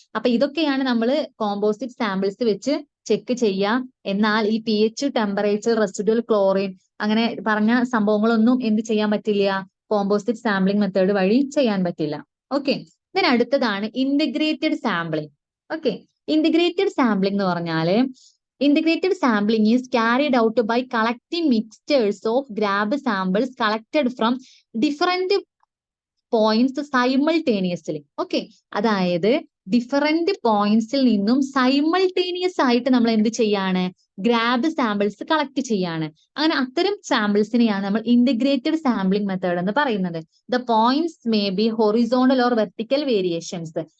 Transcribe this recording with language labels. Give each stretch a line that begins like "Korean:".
Malayalam: അപ്പൊ ഇതൊക്കെയാണ് നമ്മൾ കോമ്പോസിറ്റ് സാമ്പിൾസ് വെച്ച് ചെക്ക് ചെയ്യാം. എന്നാൽ ഈ pH, ടെമ്പറേച്ചർ, റെസിഡ്വൽ ക്ലോറിൻ, അങ്ങനെ പറഞ്ഞ സംഭവങ്ങളൊന്നും എന്ത് ചെയ്യാൻ പറ്റില്ല, കോമ്പോസിറ്റ് സാമ്പിളിംഗ് മെത്തേഡ് വഴി ചെയ്യാൻ പറ്റില്ല. ഓക്കെ, then അടുത്തതാണ് integrated sampling. Okay, integrated sampling എന്ന് പറഞ്ഞാല്
English: integrated sampling is carried out by collecting mixtures of grab samples collected from different points simultaneously.
Malayalam: Okay, അതായത് ഡിഫറെന്റ് പോയിന്റ്സിൽ നിന്നും സൈമൾട്ടേനിയസ് ആയിട്ട് നമ്മൾ എന്ത് ചെയ്യാണ്, ഗ്രാബ് സാമ്പിൾസ് കളക്ട് ചെയ്യാണ്. അങ്ങനെ അത്തരം സാമ്പിൾസിനെയാണ് നമ്മൾ ഇന്റഗ്രേറ്റഡ് സാമ്പിളിംഗ് മെത്തേഡ് എന്ന് പറയുന്നത്.
English: The points may be horizontal or vertical variations.